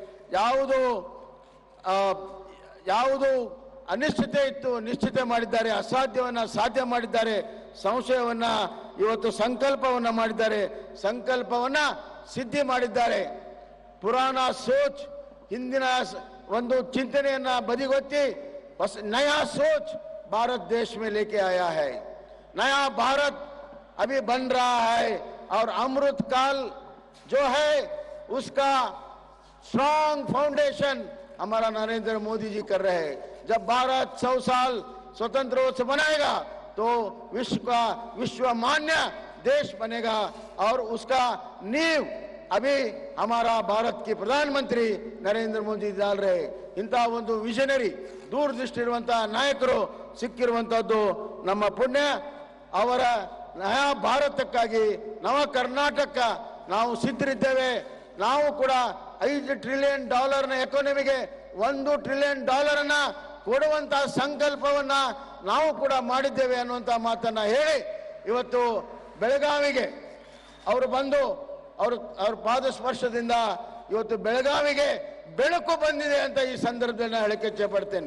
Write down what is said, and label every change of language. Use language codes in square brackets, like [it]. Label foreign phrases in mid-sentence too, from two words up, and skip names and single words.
[kn] ಯಾವುದು ಅನಿಶ್ಚಿತೆ ಇತ್ತು ನಿಶ್ಚಿತ ಮಾಡಿದ್ದಾರೆ, ಅಸಾಧ್ಯವನ್ನ ಸಾಧ್ಯ ಮಾಡಿದ್ದಾರೆ, ಸಂಶಯವನ್ನ ಇವತ್ತು ಸಂಕಲ್ಪವನ್ನ ಮಾಡಿದ್ದಾರೆ, ಸಂಕಲ್ಪವನ್ನ ಸಿದ್ಧಿ ಮಾಡಿದ್ದಾರೆ. [hi] पुराना सोच, [kn] ಹಿಂದಿನ ಒಂದು ಚಿಂತನೆಯನ್ನ ಬದಿಗೊತ್ತಿ ಹೊಸ [hi] नया सोच भारत देश में लेके आया है. नया भारत अभी बन रहा है और अमृत काल जो है उसका [en] strong foundation [hi] हमारा नरेंद्र मोदी जी कर रहे हैं. जब भारत 100 साल स्वतंत्र बनाएगा तो विश्व मान्य देश बनेगा और उसका नींव अभी हमारा भारत के प्रधानमंत्री नरेंद्र मोदी डाल रहे. [kn] इंಥ ಒಂದು ವಿಷನರಿ ದೂರದೃಷ್ಟಿ ಇರುವಂತಹ ನಾಯಕರು ಸಿಕ್ಕಿರುವಂತಹದ್ದು ನಮ್ಮ ಪುಣ್ಯ. ಅವರ ನಯಾ ಭಾರತಕ್ಕಾಗಿ ನವ ಕರ್ನಾಟಕ ನಾವು ಸಿದ್ಧರಿದ್ದೇವೆ. ನಾವು ಕೂಡ $5 [en] trillion economy [kn] $1 ಟ್ರಿಲಿಯನ್ ಅನ್ನ ಕೊಡುವಂತಹ ಸಂಕಲ್ಪವನ್ನ ನಾವು ಕೂಡ ಮಾಡಿದ್ದೇವೆ ಅನ್ನುವಂತ ಮಾತನ್ನ ಹೇಳಿ ಇವತ್ತು ಬೆಳಗಾವಿಗೆ ಅವರು ಬಂದು ಅವ್ರ ಪಾದ ಸ್ಪರ್ಶದಿಂದ ಇವತ್ತು ಬೆಳಗಾವಿಗೆ ಬೆಳಕು ಬಂದಿದೆ ಅಂತ ಈ ಸಂದರ್ಭದಲ್ಲಿ ಹೇಳಕ್ಕೆ ಇಚ್ಛೆ ಪಡ್ತೇನೆ.